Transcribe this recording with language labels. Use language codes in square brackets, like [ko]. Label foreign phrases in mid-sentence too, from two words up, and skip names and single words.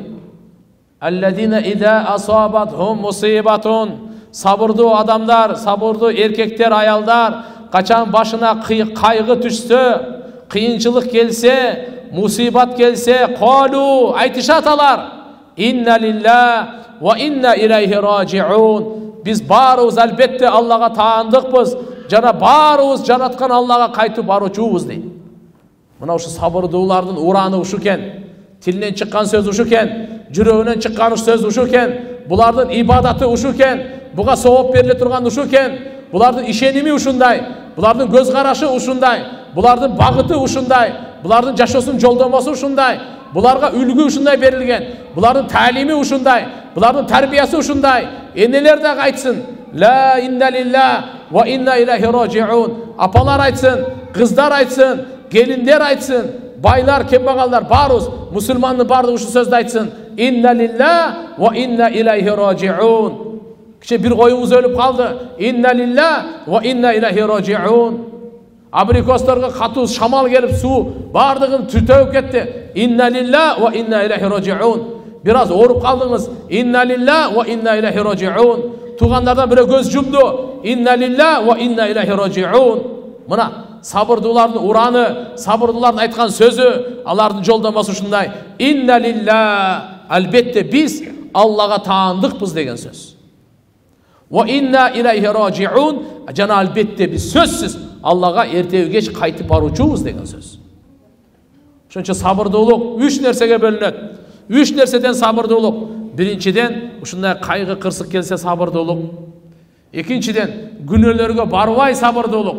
[ar] الذين إذا أصابتهم مصيبة, [ky] сабырдуу адамдар, сабырдуу эркектер, аялдар, качан башына кайгы түшсө, кыйынчылык келсе, мусибат келсе, колу айтышат алар. [ar] إنا لله وإنا إليه راجعون. [ky] Биз баарыбыз албетте Аллага таандыкпыз, жана баарыбыз жараткан Аллага кайтып баруучубуз дейт. Мына ушу сабырдуулардын ураны ушу экен. Тилинен чыккан сөз ушу экен, жүрөгүнөн чыккан сөз ушу экен, булардын ибадаты ушу экен, буга сооп бериле турган ушу экен, булардын ишеними ушундай, булардын көз карашы ушундай, булардын багыты ушундай, булардын жашоосунун жолдомосу ушундай, буларга үлгү ушундай берилген, булардын таалими ушундай, булардын тарбиясы ушундай. Энелер да айтсын, [ar] لا إنا لله وإنا إليه راجعون. [ky] Апалар айтсын, кыздар айтсын, келиндер айтсын, байлар, кембагалдар, баарыбыз, мусулмандын баардыгы ушу сөздү айтсын. [ar] إنا لله وإنا إليه راجعون. [ky] Киче бир коюңуз өлүп калды. [ar] إنا لله وإنا إليه راجعون. [ky] Абрикосторго катуу шамал келип, суу баардыгын түтөп кетти. [ar] إنا لله وإنا إليه راجعون. [ky] Бир аз ооруп калдыңыз. [ar] إنا لله وإنا إليه راجعون. [ky] Тугандардан бирөө көз жумду. [ar] إنا لله وإنا إليه راجعون. [ky] Мына сабырдуулардын ураны, сабырдуулардын айткан сөзү, алардын жолдомосу ушундай. [ar] إنا لله, [ky] албетте биз Аллага таандыкпыз деген сөз. [ar] وإنا إليه راجعون, [ky] жана албетте биз сөзсүз Аллага эртеби кеч кайтып баруучубуз деген сөз. Ошончо сабырдуулук 3 нерсеге бөлүнөт. 3 нерседен сабырдуулук. Биринчиден, ушундай кайгы кырсык келсе сабырдуулук. Экинчиден, күнөөлөргө барбай сабырдуулук.